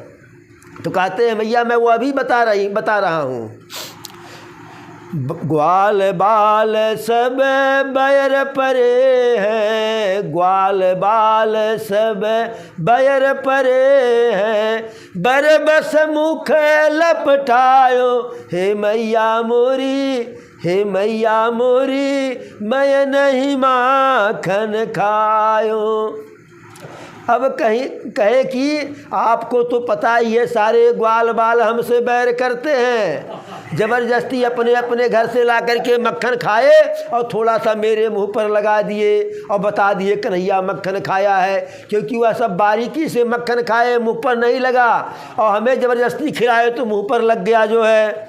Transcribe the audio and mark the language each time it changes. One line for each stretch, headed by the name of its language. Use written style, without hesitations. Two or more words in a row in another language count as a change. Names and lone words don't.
Hindi: तो कहते हैं मैया मैं वो अभी बता रहा हूँ।
Braj: ग्वाल बाल सब बैर परे हैं, ग्वाल बाल सब बैर परे हैं, बरबस मुख लपटायो, हे मैया मोरी हे मैया मोरी मैं नहीं माखन खायो।
Hindi: अब कहे कि आपको तो पता ही है सारे ग्वाल बाल हमसे बैर करते हैं, ज़बरदस्ती अपने अपने घर से ला करके मक्खन खाए और थोड़ा सा मेरे मुंह पर लगा दिए और बता दिए कन्हैया मक्खन खाया है, क्योंकि वह सब बारीकी से मक्खन खाए, मुंह पर नहीं लगा, और हमें ज़बरदस्ती खिलाए तो मुंह पर लग गया जो है।